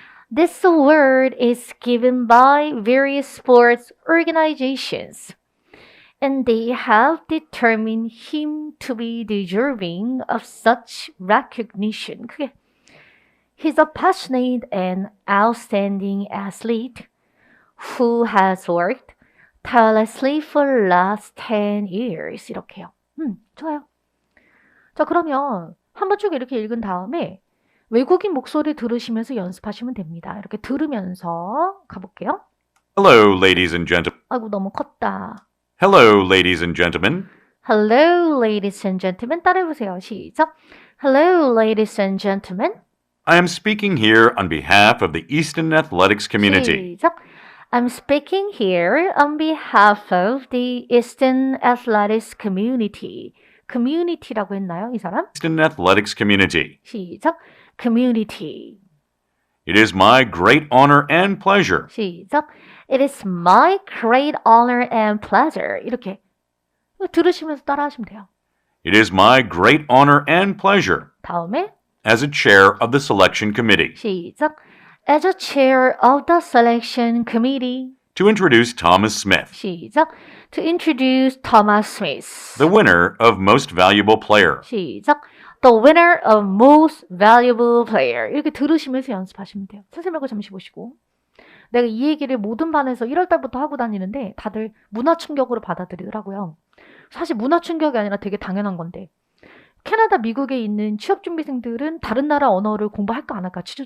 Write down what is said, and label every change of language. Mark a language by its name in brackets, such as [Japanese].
[English] This award is given by various sports organizations, and they have determined him to be deserving of such recognition. He's a passionate and outstanding athlete who has worked tirelessly for the last 10 years. [Korean] 이렇게요. 좋아요. 자, 그러면 한번 쭉 이렇게 읽은 다음에 외국인 목소리 들으시면서 연습하시면 됩니다. 이렇게 들으면서 가볼게요. [English] Hello, ladies and gentlemen. [Korean] 아이고, 너무 컸다. [English] Hello, ladies and gentlemen. Hello, ladies and gentlemen. [Korean] 따라해보세요. 시작. [English] Hello, ladies and gentlemen. I am speaking here on behalf of the Easton Athletics community. [Korean] 시작. [English] I'm speaking here on behalf of the Easton Athletics community. [Korean] community라고 했나요, 이 사람? [English] Easton Athletics community. [Korean] 시작. community. [English] It is my great honor and pleasure [Korean] 시작. [English] It is my great honor and pleasure. [Korean] 이렇게 들으시면서 따라하시면 돼요. [English] It is my great honor and pleasure [Korean] 다음에 [English] as a chair of the selection committee [Korean] 시작. [English] As a chair of the selection committee. to introduce Thomas Smith, [Korean] 시작. [English] To introduce Thomas Smith. the winner of Most Valuable Player. [Korean] 시작. [English] The winner of most valuable player. [Korean] 이렇게 들으시면서 연습하시면 돼요. 선생님하고 잠시 보시고. 내가 이 얘기를 모든 반에서 1월 달부터 하고 다니는데 다들 문화 충격으로 받아들이더라고요. 사실 문화 충격이 아니라 되게 당연한 건데. 캐나다, 미국에 있는 취업준비생들은 다른 나라 언어를 공부할까 안 할까?